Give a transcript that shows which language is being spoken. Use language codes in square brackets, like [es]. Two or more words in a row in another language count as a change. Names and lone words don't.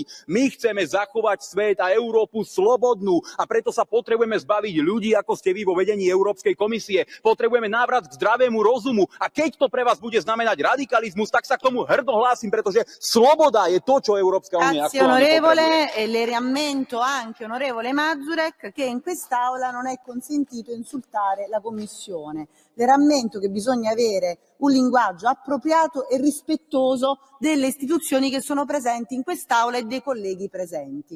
[sk] My chceme zachovať svet a Európu slobodnú a preto sa potrebujeme zbaviť ľudí, ako ste vy vo vedení Európskej komisie. Potrebujeme návrat k zdravému rozumu a keď to pre vás bude znamenať radikalizmus, tak sa k tomu hrdo hlásim, pretože sloboda je to, čo Európska únia aktuálne potrebuje. [it] E le rammento anche, onorevole Mazurek, che in quest'Aula non è consentito insultare la Commissione. Le rammento che bisogna avere un linguaggio appropriato e rispettoso delle istituzioni che sono presenti in quest'Aula e dei colleghi presenti.